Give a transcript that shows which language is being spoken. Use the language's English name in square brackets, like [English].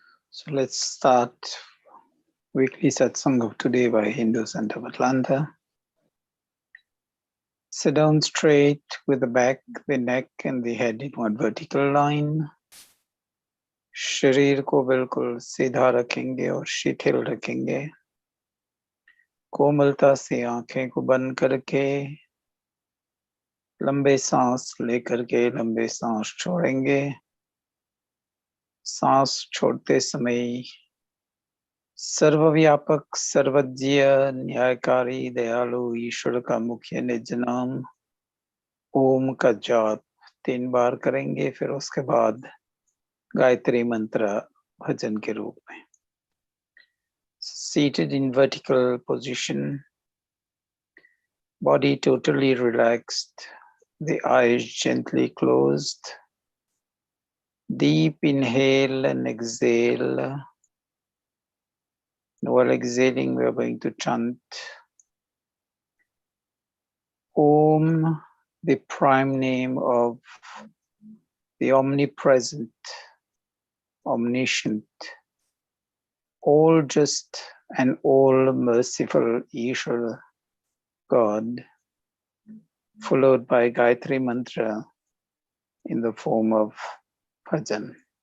[English] So let's start weekly Satsang of today by Hindu Center of Atlanta. Sit down straight with the back, the neck and the head in one vertical line. [Hindi] शरीर को बिल्कुल सीधा रखेंगे और शिथिल रखेंगे. कोमलता से आंखें को बंद करके लंबे सांस लेकर के लंबे सांस छोड़ेंगे. सांस छोड़ते समय सर्वव्यापक सर्वज्ञ न्यायकारी दयालु ईश्वर का मुख्य निज नाम ओम का जाप 3 बार करेंगे. फिर उसके बाद गायत्री मंत्र भजन के रूप में. [English] Seated in vertical position, body totally relaxed, the eyes gently closed. Deep inhale and exhale. And while exhaling, we are going to chant Om, the prime name of the omnipresent, omniscient, all just and all merciful Ishvara God, followed by Gayatri Mantra in the form of bhajan.